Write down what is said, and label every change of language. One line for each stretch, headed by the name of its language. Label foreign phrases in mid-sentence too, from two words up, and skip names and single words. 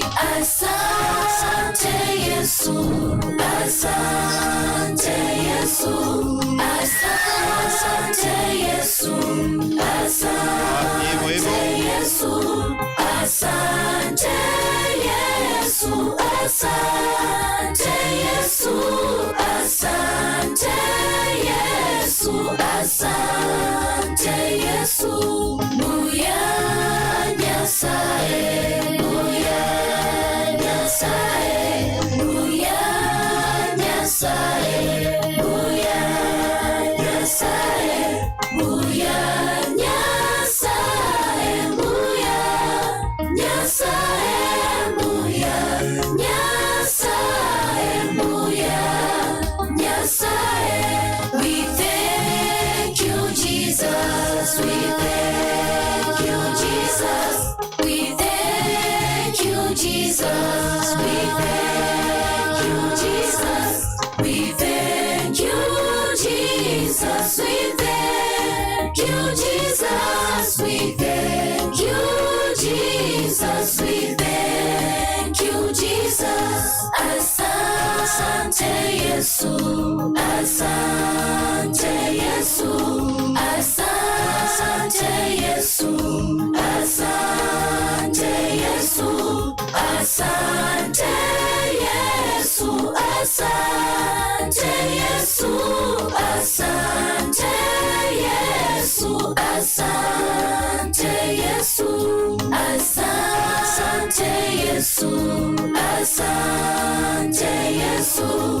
Swahili: Asante Yesu, asante Yesu, asante Yesu, asante Yesu, asante Yesu, asante Yesu, asante Yesu, asante Yesu,
Gusii: Buya Nyasaye, Buya Nyasaye, Buya Nyasaye, Buya Nyasaye, Buya Nyasaye, Buya Nyasaye, Buya Nyasaye, Buya Nyasaye.
English: We thank you, Jesus. We thank you, Jesus. We thank you, Jesus. We thank you, Jesus. We thank you, Jesus. We thank you, Jesus. We thank you, Jesus. We thank you, Jesus.
Swahili: Asante Yesu, asante Yesu, asante Yesu, asante Yesu, asante Yesu, asante Yesu, asante Yesu, asante Yesu, asante Yesu, asante Yesu,